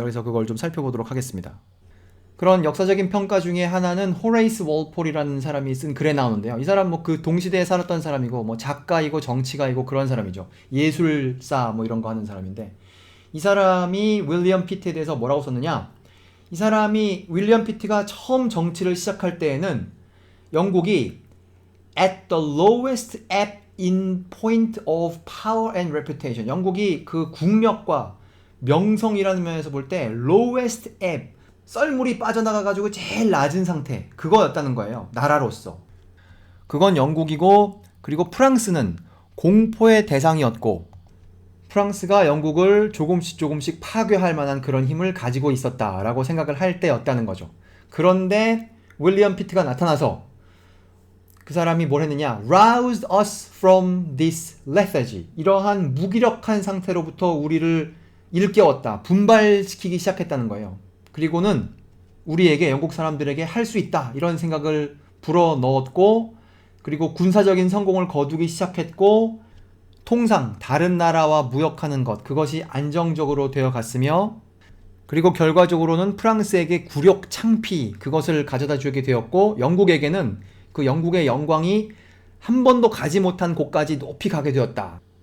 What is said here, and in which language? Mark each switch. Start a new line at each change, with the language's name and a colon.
Korean: 그래서 그걸 좀 살펴보도록 하겠습니다. 그런 역사적인 평가 중에 하나는 호레이스 월폴이라는 사람이 쓴 글에 나오는데요. 이 사람 뭐 그 동시대에 살았던 사람이고 뭐 작가이고 정치가이고 그런 사람이죠. 예술사 뭐 이런 거 하는 사람인데 이 사람이 윌리엄 피트에 대해서 뭐라고 썼느냐? 이 사람이 윌리엄 피트가 처음 정치를 시작할 때에는 영국이 at the lowest ebb in point of power and reputation. 영국이 그 국력과 명성이라는 면에서 볼 때 lowest ebb, 썰물이 빠져나가가지고 제일 낮은 상태, 그거였다는 거예요. 나라로서. 그건 영국이고, 그리고 프랑스는 공포의 대상이었고, 프랑스가 영국을 조금씩 파괴할 만한 그런 힘을 가지고 있었다라고 생각을 할 때였다는 거죠. 그런데 윌리엄 피트가 나타나서 그 사람이 뭘 했느냐?
English: Roused us from this lethargy.
Korean: 이러한 무기력한 상태로부터 우리를 일깨웠다. 분발시키기 시작했다는 거예요. 그리고는 우리에게, 영국 사람들에게 할 수 있다. 이런 생각을 불어넣었고, 그리고 군사적인 성공을 거두기 시작했고, 통상 다른 나라와 무역하는 것, 그것이 안정적으로 되어 갔으며, 그리고 결과적으로는 프랑스에게 굴욕 창피, 그것을 가져다 주게 되었고, 영국에게는 그 영국의 영광이 한 번도 가지 못한 곳까지 높이 가게 되었다.